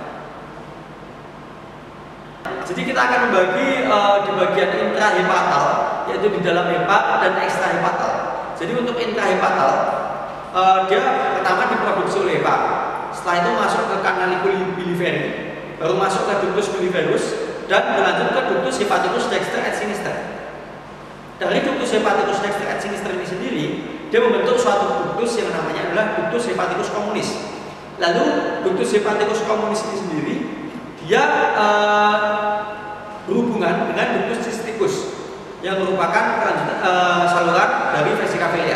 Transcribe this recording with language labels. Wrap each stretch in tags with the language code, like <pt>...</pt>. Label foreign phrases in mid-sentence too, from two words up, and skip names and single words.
<id>Jadi kita akan membagi di bagian intrahepatal, yaitu di dalam hepar dan ekstrahepatal. Jadi untuk intrahepatal, dia pertama diproduksi oleh hepar. Setelah itu masuk ke canaliculi biliveri, baru masuk ke ductus biliverus dan berlanjut ke ductus hepaticus dexter et sinister. Dari ductus hepaticus dexter et sinister ini sendiri, dia membentuk suatu ductus yang namanya adalah ductus hepaticus communis. Lalu ductus hepaticus communis ini sendiri dia berhubungan dengan ductus cysticus yang merupakan saluran dari vesicapilla.</id>